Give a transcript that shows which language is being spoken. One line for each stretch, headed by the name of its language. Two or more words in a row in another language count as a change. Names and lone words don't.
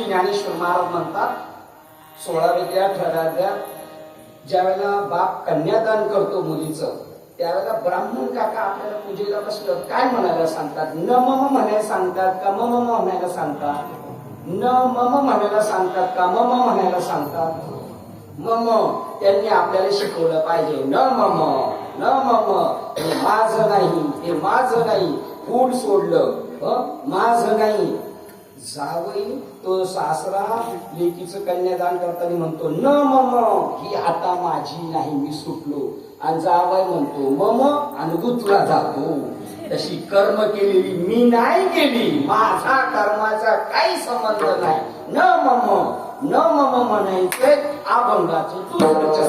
Marathi: ज्ञानेश्वर महाराज म्हणतात 16व्या 18व्या ज्या वेळेला बाप कन्यादान करतो मुलीचं, त्यावेळेला ब्राह्मण काका आपल्याला पूजेला बसलं काय म्हणायला सांगतात?
Sanskrit: न मम
Marathi: म्हणायला सांगतात का मम म्हणायला सांगतात?
Sanskrit: न मम
Marathi: म्हणायला सांगतात का मम म्हणायला सांगतात? मम. त्यांनी आपल्याला शिकवलं पाहिजे
Sanskrit: न मम, न मम.
Marathi: हे माझं नाही, हे माझं नाही. फूड सोडलं, माझं नाही. जावई तो सासरा लेकीचं कन्यादान करताना म्हणतो
Sanskrit: न मम,
Marathi: ही आता माझी नाही, मी सुटलो. आणि जावई म्हणतो मम आणि गुतला जातो. तशी कर्म केलेली मी नाही केली, माझा कर्माचा काही संबंध नाही.
Sanskrit: न मम, न मम
Marathi: म्हणायचे अभंगाचे दुसरं.